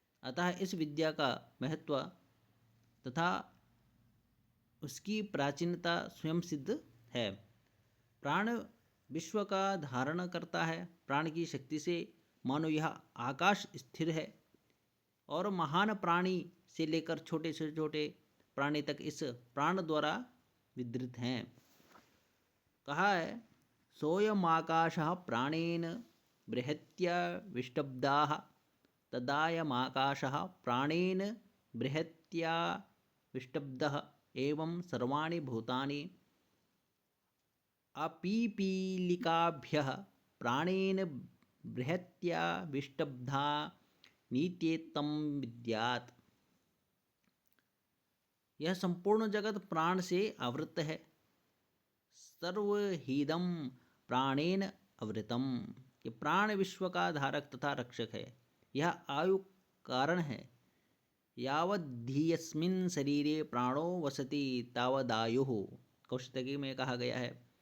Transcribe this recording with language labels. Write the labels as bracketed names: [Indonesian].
[Hindi] अतः इस विद्या का महत्व तथा उसकी प्राचीनता स्वयं सिद्ध है। प्राण विश्व का धारण करता है। प्राण की शक्ति से मानो यह आकाश स्थिर है और महान प्राणी से लेकर छोटे से छोटे प्राणी तक इस प्राण द्वारा विधृत हैं। [Sanskrit] कहा है, सोयमाकाशः प्राणेन बृहत्या विष्टब्दाः तदायमाकाशः प्राणेन बृहत्या विष्टब्दः एवं सर्वाणि भूतानि अपीपीलिकाभ्यः प्राणेन बृहत्या विष्टब्धा नीत्येत्तं विद्यात्। [Hindi] यह संपूर्ण जगत प्राण से आवृत है। [Sanskrit] सर्वहीदं प्राणेन आवृतम। [Hindi] ये प्राण विश्व का धारक तथा रक्षक है। यह आयु कारण है। [Sanskrit] यावद्धीयस्मिन् शरीरे प्राणो वसति तावदायुः, [Hindi] कौशितकी में कहा गया है।